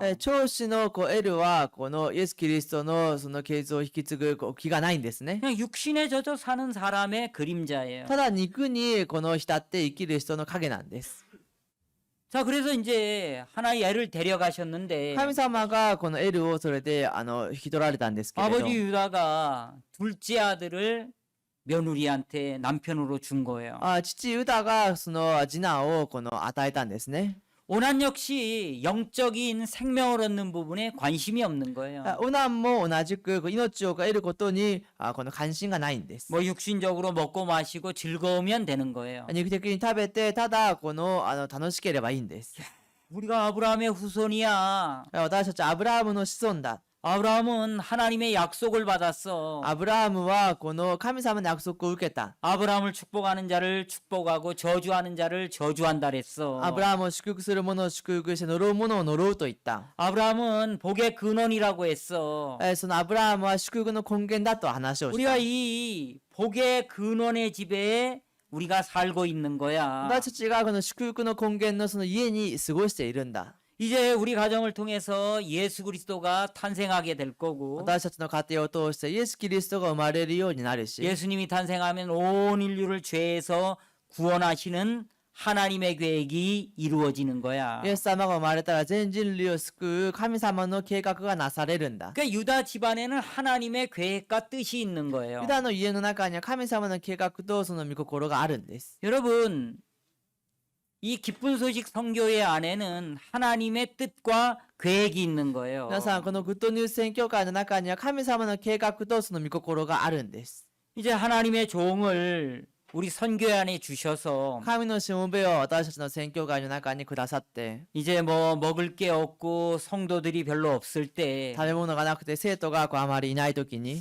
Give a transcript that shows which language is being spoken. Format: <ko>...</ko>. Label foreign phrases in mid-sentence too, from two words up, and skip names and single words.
<ja>長子のこうエルはこのイエス・キリストのその啓示を引き継ぐこう気がないんですね。</ja> <ko>그냥 육신에 젖어 사는 사람의 그림자예요.</ko> <ja>ただ肉にこの浸って生きる人の影なんです。</ja> <ko>자, 그래서 이제 하나의 애를 데려가셨는데</ko> <ja>神様がこのエルをそれで引き取られたんですけれど、</ja> <ko>아버지 유다가 둘째 아들을 며느리한테 남편으로 준 거예요.</ko> <ja>父ユダがその次男をこの与えたんですね。</ja> <ko>오난 역시 영적인 생명을 얻는 부분에 관심이 없는 거예요.</ko> <ja>オナンも同じくこう命を得ることにこの関心がないんです。</ja> <ko>뭐 육신적으로 먹고 마시고 즐거우면 되는 거예요.</ko> <ja>肉的に食べてただこの楽しければいいんです。</ja> <ko>우리가 아브라함의 후손이야.</ko> <ja>私たちはアブラハムの子孫だ。</ja> <ko>아브라함은 하나님의 약속을 받았어.</ko> <ja>アブラハムはこの神様の約束を受けた。</ja> <ko>아브라함을 축복하는 자를 축복하고 저주하는 자를 저주한다 그랬어.</ko> <ja>アブラハムを祝福する者を祝福して呪う者を呪うと言った。</ja> <ko>아브라함은 복의 근원이라고 했어.</ko> <ja>そのアブラハムは祝福の根源だと話をした。</ja> <ko>우리가 이 복의 근원의 집에 우리가 살고 있는 거야.</ko> <ja>私たちがこの祝福の根源のその家に過ごしているんだ。</ja> <ko>이제 우리 가정을 통해서 예수 그리스도가 탄생하게 될 거고</ko> <ja>私たちの家庭を通してイエス・キリストが生まれるようになるし、</ja> <ko>예수님이 탄생하면 온 인류를 죄에서 구원하시는 하나님의 계획이 이루어지는 거야.</ko> <ja>イエス様が生まれたら全人類を救う神様の計画がなされるんだ。</ja> <ko>그러니까 유다 집안에는 하나님의 계획과 뜻이 있는 거예요.</ko> <ja>ユダの家の中には神様の計画とその御心があるんです。</ja> <ko>여러분, 이 기쁜 소식 선교회 안에는 하나님의 뜻과 계획이 있는 거예요.</ko> <ja>皆さん、このグッドニュース宣教会の中には神様の計画とその御心があるんです。</ja> <ko>이제 하나님의 종을 우리 선교회 안에 주셔서</ko> <ja>神のしもべを私たちの宣教会の中にくださって、</ja> <ko>이제 뭐 먹을 게 없고 성도들이 별로 없을 때</ko> <ja>食べ物がなくて生徒があまりいない時に、</ja>